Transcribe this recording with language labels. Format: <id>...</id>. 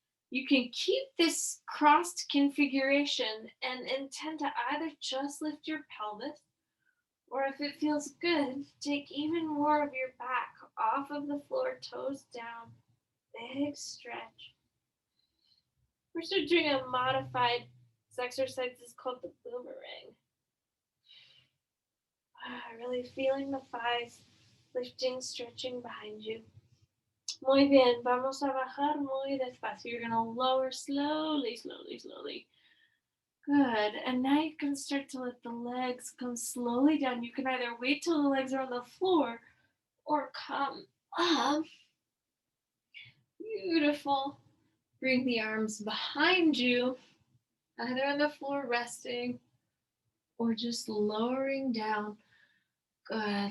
<en>You can keep this crossed configuration and intend to either just lift your pelvis, or if it feels good, take even more of your back off of the floor, toes down. Big stretch. We're still doing a modified exercise. It's called the boomerang. Really feeling the thighs lifting, stretching behind you.</en> <es>Muy bien, vamos a bajar muy despacio.</es> <en>You're going to lower slowly, slowly, slowly. Good. And now you can start to let the legs come slowly down. You can either wait till the legs are on the floor or come up. Beautiful. Bring the arms behind you, either on the floor resting or just lowering down. Good.</en>